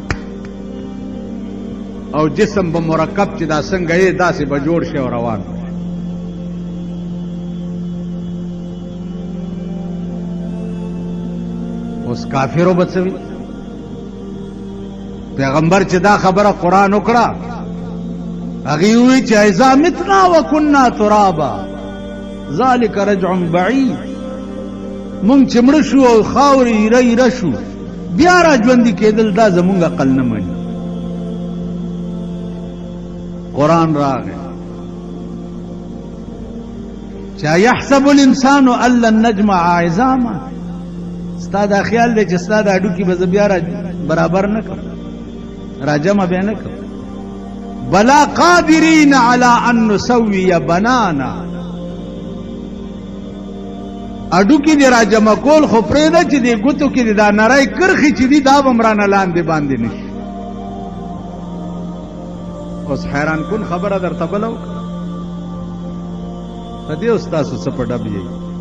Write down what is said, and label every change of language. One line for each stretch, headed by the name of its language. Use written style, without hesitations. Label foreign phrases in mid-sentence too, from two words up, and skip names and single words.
Pashto: او جسم به مرکب چې دا څنګه یې داسې به جوړ شي او روان اوس کافرو به څه وي پیغمبر چې دا خبره قرآن وکړه هغې ووایي چې
Arabic: اذا متنا وکنا ترابا ذلک رجع بعید
Pashto: مونږ چې مړه شو او خاورې ایره ایره شو بیا را ژوندي کېدل دا زمونږ عقل نه مني قرآن راغی چې
Arabic: یحسب الانسان ان لن نجمع عظاما
Pashto: ستا دا خیال دی چې ستا دا هډوکي به زه بیا برابر نه کړم را جمع به نه کړم
Arabic: بلا قادرین علی ان نسوی بنانا
Pashto: هډوکي دې را جمع کول خو پرېږده چې دې ګوتو کې دې دا نری کرښې چې دي دا به هم رانه لاندې باندې نه شي اوس حیران کن خبره درته بله وکړه په دې اوس تاسو څه په ډب یئ